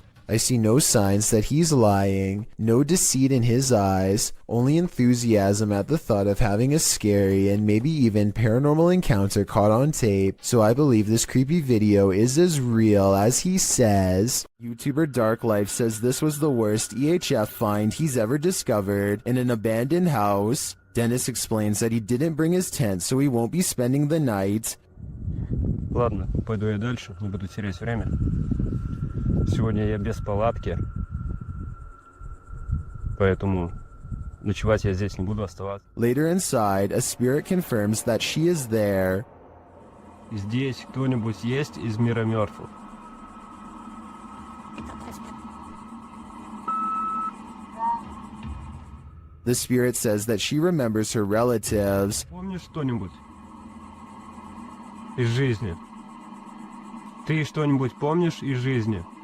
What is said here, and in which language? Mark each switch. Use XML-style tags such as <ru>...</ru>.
<en>I see no signs that he's lying, no deceit in his eyes, only enthusiasm at the thought of having a scary and maybe even paranormal encounter caught on tape, so I believe this creepy video is as real as he says. YouTuber Dark Life says this was the worst EHF find he's ever discovered in an abandoned house. Dennis explains that he didn't bring his tent, so he won't be spending the night.</en> <ru>Ладно, пойду я дальше, не буду терять время. Сегодня я без палатки, поэтому ночевать я здесь не буду оставаться.</ru> <en>Later inside, a spirit confirms that she is there.</en> <ru>Здесь кто-нибудь есть из мира мертвых?</ru> <en>The spirit says that she remembers her relatives.</en> <ru>Помнишь что-нибудь из жизни? Ты что-нибудь помнишь из жизни?</ru>